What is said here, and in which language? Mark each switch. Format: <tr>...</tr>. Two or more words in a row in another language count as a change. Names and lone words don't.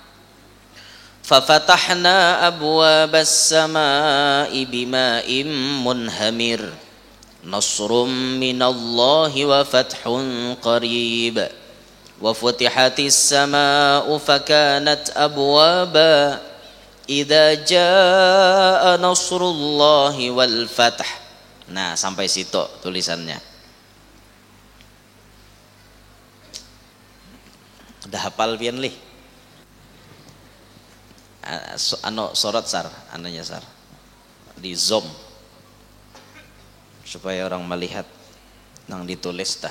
<ar>ففتحنا أبواب السماء بماء منهمر نصر من الله وفتح قريب وفتحت السماء فكانت أبوابا إذا جاء نصر الله والفتح.</ar> <bjn>Nah, sampai situ tulisannya. Udah hafal pian lih? Sorot sar, anunya sar. Di zoom. Supaya orang melihat nang ditulis dah.</bjn>